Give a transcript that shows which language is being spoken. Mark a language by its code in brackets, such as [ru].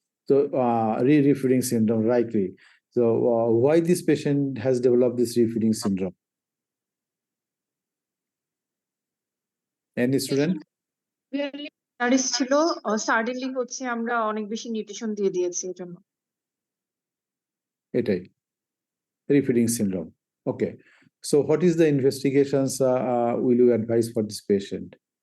[en] So refeeding syndrome, rightly. So why this patient has developed this refeeding syndrome? Any student? [bn] Studies ছিল, suddenly হচ্ছে আমরা অনেক বেশি nutrition দিয়ে দিয়েছি এর জন্য। [en] এটাই refeeding syndrome. Okay. So what is the investigations will you advise for this patient?